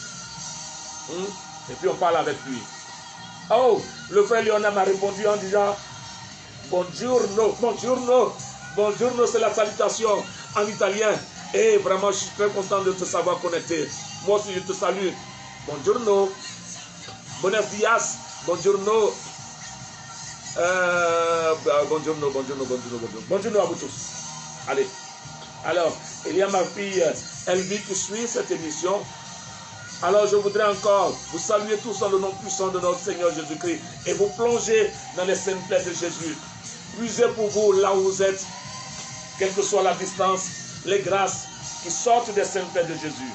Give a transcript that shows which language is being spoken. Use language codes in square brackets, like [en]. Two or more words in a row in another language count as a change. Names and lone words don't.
[fr] Et puis on parle avec lui. Oh, le frère Léonard m'a répondu en disant [it] Buongiorno, buongiorno, buongiorno, [fr] c'est la salutation en italien. Et vraiment, je suis très content de te savoir connecté. Moi aussi, je te salue. [it] Buongiorno, [es] buenos dias, [it] buongiorno. Buongiorno, buongiorno, buongiorno, buongiorno. [fr] Buongiorno à vous tous. Allez. Alors, il y a ma fille Elvie qui suit cette émission. Alors, je voudrais encore vous saluer tous dans le nom puissant de notre Seigneur Jésus-Christ et vous plonger dans les saintes plaies de Jésus. Puisez pour vous là où vous êtes, quelle que soit la distance, les grâces qui sortent des saintes plaies de Jésus.